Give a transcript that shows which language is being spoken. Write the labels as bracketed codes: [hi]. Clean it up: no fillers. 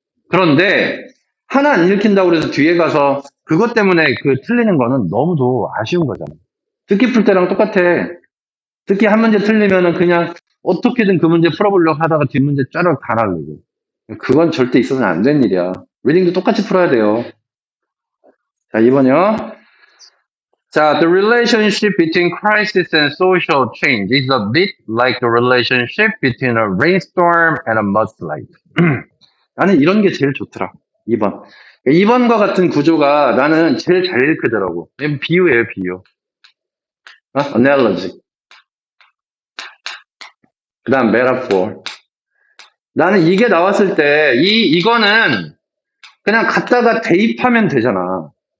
[ko] 그런데 하나 안 읽힌다고 해서 뒤에 가서 그것 때문에 그 틀리는 거는 너무도 아쉬운 거잖아. 듣기 풀 때랑 똑같아. 듣기 한 문제 틀리면은 그냥 어떻게든 그 문제 풀어보려고 하다가 뒷문제 쫘르륵 다 날리고. 그건 절대 있어서는 안 된 일이야. 리딩도 똑같이 풀어야 돼요. 자, 2번이요. [en] 자, the relationship between crisis and social change is a bit like the relationship between a rainstorm and a mudslide. [ko] 나는 이런 게 제일 좋더라. 2번. 2번과 같은 구조가 나는 제일 잘 읽히더라고. 비유예요, 비유. analogy. 그 다음 metaphor. 나는 이게 나왔을 때 이거는 그냥 갖다가 대입하면 되잖아.